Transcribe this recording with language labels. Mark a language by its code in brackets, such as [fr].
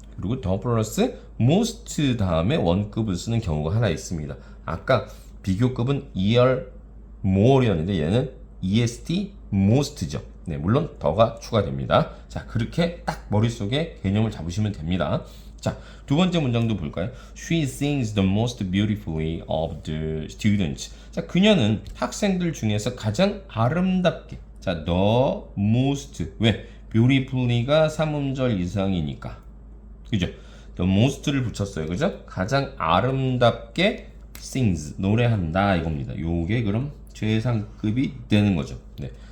[ko] 그리고 더 플러스 most 다음에 원급을 쓰는 경우가 하나 있습니다. 아까 비교급은 er more이었는데 얘는 est most죠. 네, 물론 더가 추가됩니다. 자, 그렇게 딱 머릿속에 개념을 잡으시면 됩니다. 자, 두 번째 문장도 볼까요? [en] She sings the most beautifully of the students. [ko] 자, 그녀는 학생들 중에서 가장 아름답게. 자, the most. 왜? beautifully가 3음절 이상이니까. 그죠? the most를 붙였어요. 그죠? 가장 아름답게 sings. 노래한다 이겁니다. 요게 그럼 최상급이 되는 거죠. 네.